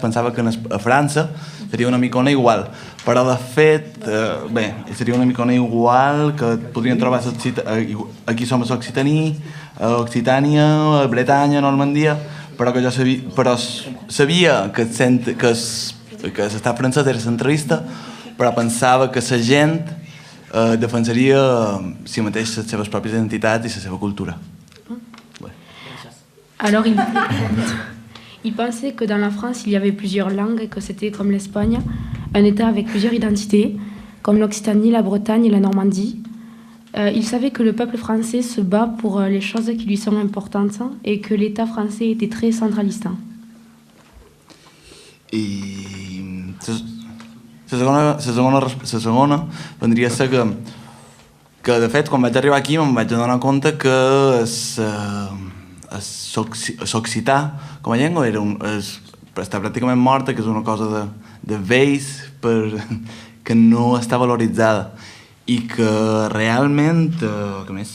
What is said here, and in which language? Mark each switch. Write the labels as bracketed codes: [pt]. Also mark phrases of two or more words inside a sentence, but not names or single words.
[ca] Pensava que a França seria una micona igual, però de fet, seria una micona igual que podrien trobar aquí som a Occitània, a Bretanya, a Normandia, però que jo sabia que l'estat francès era centralista, però pensava que la gent defensaria si mateix les seves pròpies identitats i la seva cultura. [fr] Alors il pensait que dans la France il y avait plusieurs langues et que c'était comme l'Espagne, un État avec plusieurs identités, comme l'Occitanie, la Bretagne et la Normandie. Il savait que le peuple français se bat pour les choses qui lui sont importantes et que l'État français était très centraliste. [ca] I la segona vendria a ser que de fet quan vaig arribar aquí me'n vaig adonar compte que l'occità com a llengua està pràcticament morta, que és una cosa de vells que no està valoritzada i que realment què més?